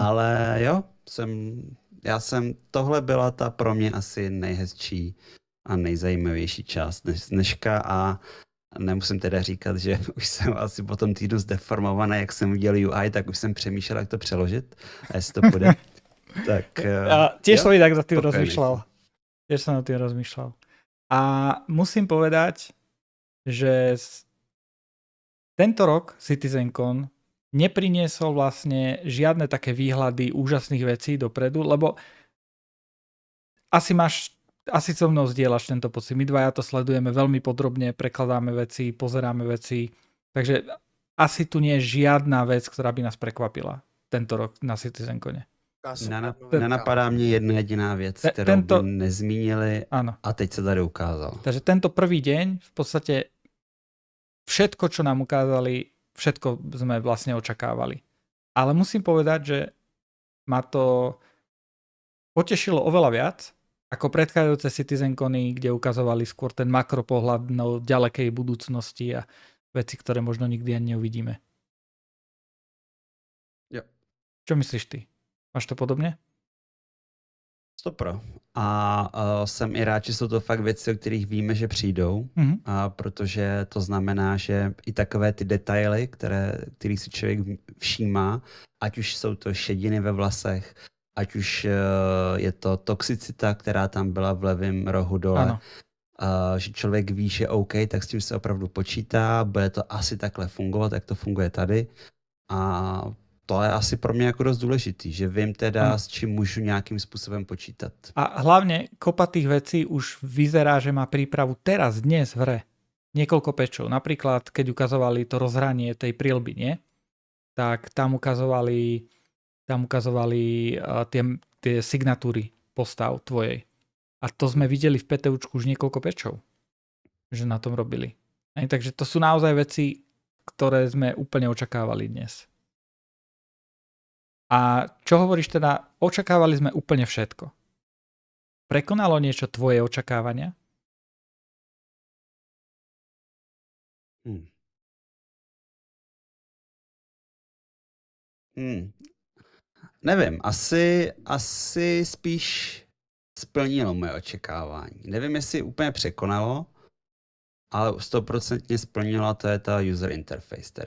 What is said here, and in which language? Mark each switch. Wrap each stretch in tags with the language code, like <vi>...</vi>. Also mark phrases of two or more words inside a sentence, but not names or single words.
<cs>Ale jo, tohle byla ta pro mě asi nejhezčí a nejzajímavější část dneška a nemusím teda říkat, že už jsem asi po tom týdnu zdeformovaný, jak jsem viděl UI, tak už jsem přemýšlel, jak to přeložit a jestli to půjde.</cs> <sk>Tak, tiež som tak za tým rozmýšľal. Tiež som nad tým rozmýšľal. A musím povedať, že tento rok CitizenCon nepriniesol vlastne žiadne také výhľady úžasných vecí dopredu, lebo asi so mnou zdieľaš tento pocit. My dvaja to sledujeme veľmi podrobne, prekladáme veci, pozeráme veci, takže asi tu nie je žiadna vec, ktorá by nás prekvapila tento rok na CitizenCone.</sk> <cs>Nenapadá mě jedna jediná věc, kterou by nezmínili a teď se tady ukázalo.</cs> <sk>Takže tento prvý deň v podstate všetko, čo nám ukázali, všetko sme vlastne očakávali. Ale musím povedať, že ma to potešilo oveľa viac ako predchádzajúce CitizenCony, kde ukazovali skôr ten makropohľad do ďalekej budúcnosti a veci, ktoré možno nikdy ani neuvidíme.</sk> <cs>Jo.</cs> <sk>Čo myslíš ty?</sk> <cs>Máš to podobně? 100%. A jsem i rád, že jsou to fakt věci, o kterých víme, že přijdou, protože to znamená, že i takové ty detaily, který si člověk všímá, ať už jsou to šediny ve vlasech, ať už je to toxicita, která tam byla v levém rohu dole, že člověk ví, že OK, tak s tím se opravdu počítá, bude to asi takhle fungovat, jak to funguje tady. A to je asi pro mě jako dost důležitý, že vím teda, s čím můžu nějakým způsobem počítat.</cs> <sk>A hlavne kopa tých vecí už vyzerá, že má prípravu teraz, dnes v hre. Niekoľko pečov. Napríklad, keď ukazovali to rozhranie tej prielby, nie? Tak tam ukazovali tie signatúry postav tvojej. A to sme videli v PTUčku už niekoľko pečov, že na tom robili. Takže to sú naozaj veci, ktoré sme úplne očakávali dnes. A čo hovoríš teda, očakávali sme úplne všetko. Prekonalo niečo tvoje očakávania?</sk> <cs>Nevím, asi spíš splnilo moje očekávání. Nevím, jestli úplně překonalo, ale 100% splnilo, to je ta</cs> <en>user interface</en> <cs>teda.</cs>